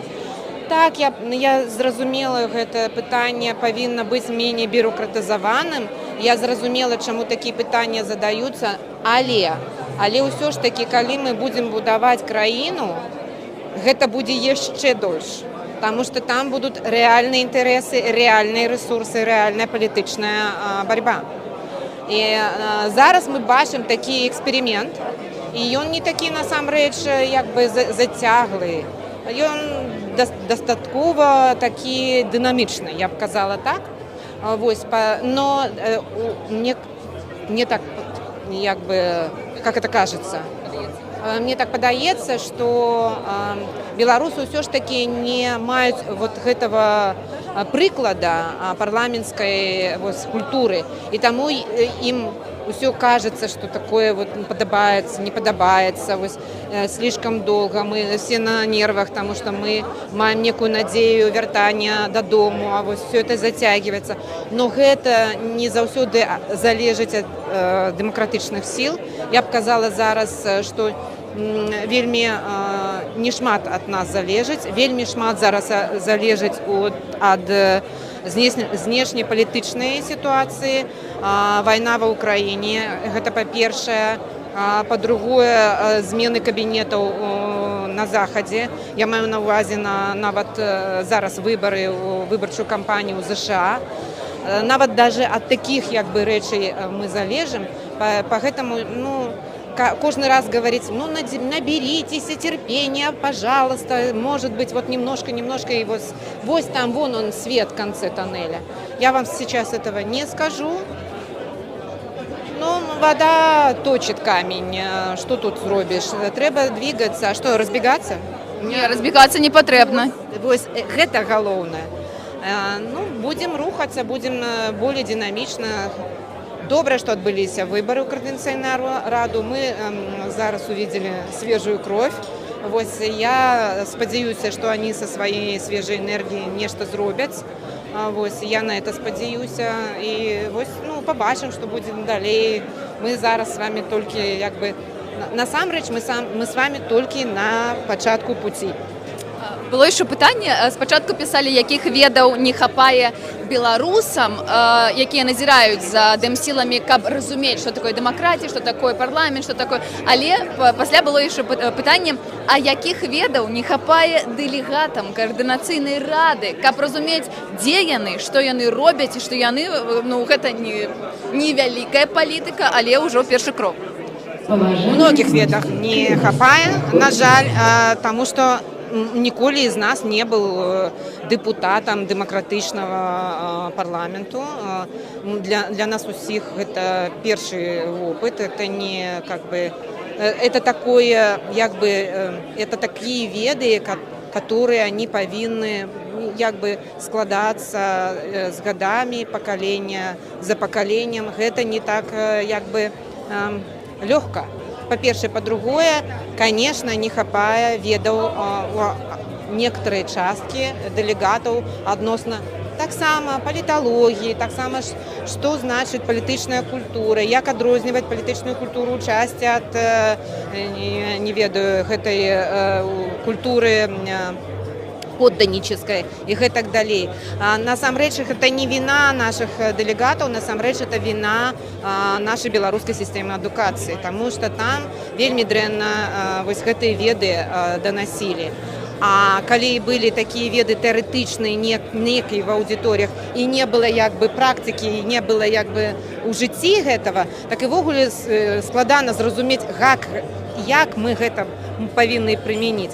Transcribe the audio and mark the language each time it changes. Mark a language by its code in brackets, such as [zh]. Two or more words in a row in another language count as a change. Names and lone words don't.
[be] Так, я зразумела, гэта пытанне павінна быць меней бюрократызаваным. Я зразумела, чаму такія пытанні задаюцца, але ўсё ж такі, калі мы будзем будаваць краіну, гэта будзе яшчэ дольш. [ru] Потому что там будут реальные интересы, реальные ресурсы, реальная палітычная борьба. [be] И зараз мы бачым такі эксперимент, и он не такі насамрэч як бы зацяглы. Ён дастаткова такі дынамічны, я б казала так. Но мне так, як бы, [ru] как это кажется, [be] мне так падаецца, што беларусы ўсё ж такі не маюць вот гэтага прыклада парламенцкай культуры, і таму ім усё [ru] кажется, что такое вот [be] падабаецца, не падабаецца, слишком долго, мы все на нервах, потому что мы маем некую надзею вяртання дадому, а все это затягивается. Но гэта не заўсёды залежыць ад дэмакратычных сіл. Я б казала зараз, што вельмі не шмат ад нас залежыць, вельмі шмат зараз залежыць ад знешнепалітычнай сітуацыі, вайна ва ўкраіне, гэта па-першае, па-другое, змены кабінетаў на захадзе. Я маю на ўвазе нават зараз выбары, выбарчую кампанію ў ЗША. Нават даже ад такіх як бы рэчай мы залежым, па гэтаму, [ru] каждый раз говорить, наберитесь терпения, пожалуйста, может быть, вот немножко, и вот там, вон он, свет в конце тоннеля. Я вам сейчас этого не скажу, но вода точит камень, что тут зробишь? Треба двигаться, а что, разбегаться? Не, разбегаться не потребно. Это галоўнае. Будем рухаться, будем более динамично. Добре, что отбылись выборы ў Координационную раду. Мы зараз увидели свежую кровь. Я спадзяюся, что они со своей свежей энергией нечто зробяць. Я на это спадзяюся. И побачим, что будет далей. Мы зараз с вами только, насамрэч, мы с вами только на пачатку пути. [be] Было еще пытанне, спачатку писали, якіх ведаў не хапае беларусам, якія назіраюць за дэмсіламі, каб разумець, што такое дэмакратія, што такое парламент, што такое. Але пасля было яшчэ пытанне, а якіх ведаў не хапае дэлегатам каардынацыйнай рады, каб разумець, дзе яны, што яны робяць, і што яны, гэта не вялікая палітыка, але ўжо першы крок. Многіх ведах не хапае, на жаль, таму што ніколі з нас не был депутатом дэмакратычнага парламенту. Для нас усіх гэта першы опыт, [ru] это не это такое, это такие веды, которые они повинны складаться с годами, поколения за поколением. Это не так легко. [be] По-першае, по-другое, конечно, не хапае ведаў некоторые часткі дэлегатаў адносна таксама паліталогіі, таксама што значыць палітычная культура, як адрозніваць палітычную культуру часці ад, не ведаю, гэтай культуры подданнической и гэтак далей. Насамрэч гэта не вина [ru] наших делегатов, насамрэч это вина нашей беларускай системы адукацыі, потому что [be] там вельмі дрэнна вось гэтыя веды [ru] доносили. [be] А калі былі такія веды тэарэтычныя некай в аўдыторыях і не было як бы практыкі, і не было як бы у жыцці гэтага, так і ввогуле складана зразумець, як мы гэта павінны прымяніць.